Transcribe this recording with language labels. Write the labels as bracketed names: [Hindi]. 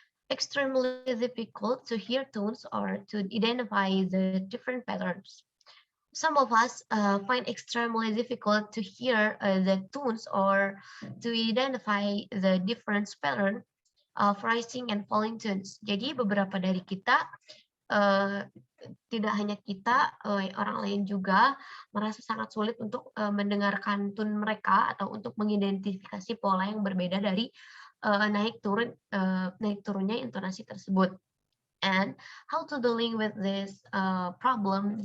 [English] Extremely difficult to hear tones or to identify the different patterns. Some of us find extremely difficult to hear the tones or to identify the different pattern of rising and falling tones. [Indonesian] Jadi beberapa dari kita tidak hanya kita, orang lain juga merasa sangat sulit untuk mendengarkan tone mereka atau untuk mengidentifikasi pola yang berbeda dari naik turunnya intonasi tersebut. [English] And how to dealing with this problem?